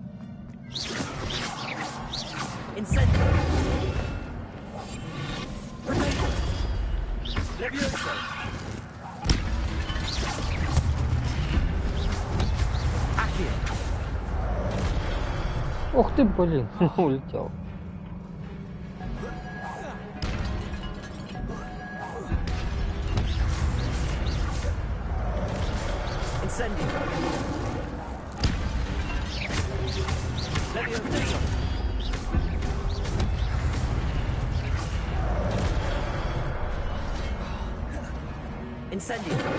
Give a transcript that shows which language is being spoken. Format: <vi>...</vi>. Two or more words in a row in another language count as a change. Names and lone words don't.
<la>Incendio. Levioso. Accio.</la> <ru>Ух ты, блин, улетел.</ru> <la>Incendio. Levioso. Incendio.</la>